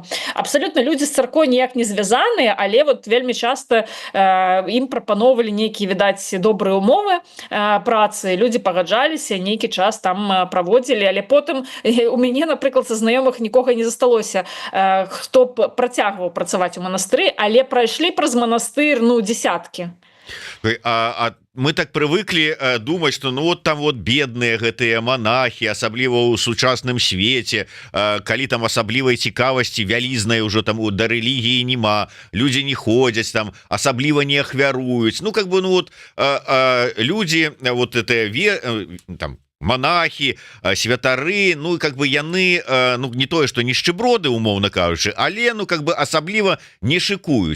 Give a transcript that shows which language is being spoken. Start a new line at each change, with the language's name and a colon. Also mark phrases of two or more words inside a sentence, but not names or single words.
Belarusian: Абсалютна людзі з царквой ніяк не звязаныя, але вот вельмі часта ім прапаноўвалі нейкія, відаць, добрыя умовы працы, людзі пагаджаліся, нейкі час там праводзілі, але потым у мяне, напрыклад, са знаёмых нікога не засталося, хто б працягваў працаваць у манастыры, але прайшлі праз манастыр, дзесяткі.
Russian: Мы так привыкли думать, что там бедные
Belarusian: гэтыя монахи, асабліва ў сучасным свеце, калі там асаблівай цікавасці вялізнай уже там да рэлігіі нема, людзі не ходзяць там, асабліва не ахвяруюць. Людзі там монахи, святары, яны не тое, што нішчыброды, умоўна кажучы, але асабліва не шыкуюць.